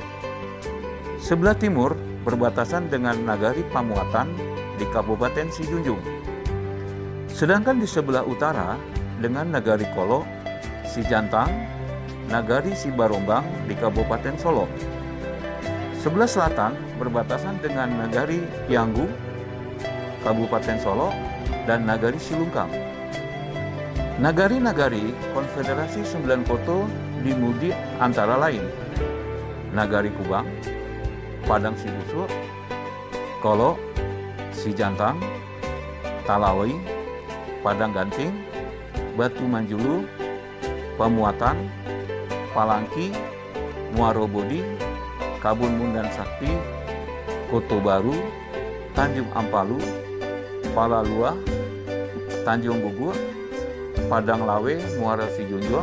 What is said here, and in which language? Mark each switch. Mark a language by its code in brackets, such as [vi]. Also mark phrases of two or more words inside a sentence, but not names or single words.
[id] Sebelah timur berbatasan dengan Nagari Pamuatan di Kabupaten Sijunjung. Sedangkan di sebelah utara dengan Nagari Kolo, Sijantang, Nagari Sibarombang di Kabupaten Solo. Sebelah selatan berbatasan dengan Nagari Pianggu, Kabupaten Solo, dan Nagari Silungkang. Nagari-nagari Konfederasi 9 Koto dimudi antara lain Nagari Kubang, Padang Sibusu, Kolo, Sijantang, Talawi, Padang Ganting, Batu Manjulu, Pamuatan, Palangki, Muaro Bodi, Kabun Mundan Sakti, Koto Baru, Tanjung Ampalu, Palalua, Tanjung Gugur, Padang Lawe, Muara Sijunjung.